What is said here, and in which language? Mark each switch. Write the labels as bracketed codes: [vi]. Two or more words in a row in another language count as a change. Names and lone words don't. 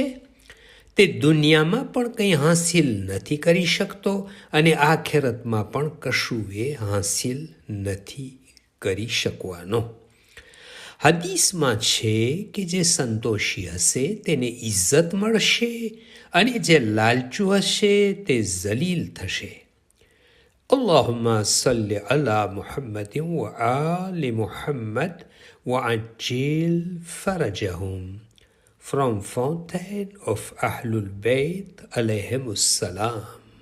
[gu] તે દુનિયામાં પણ કંઈ હાંસિલ નથી કરી શકતો અને આખેરતમાં પણ કશું એ હાંસિલ નથી કરી શકવાનો. હદીસમાં છે કે જે સંતોષી હશે તેને ઇજ્જત મળશે અને જે લાલચુ હશે તે જલીલ થશે. [ar] اللهم صل على محمد وآل محمد وعجل فرجهم. [en] From Fountain of Ahlul Bayt [ar] عليهم السلام.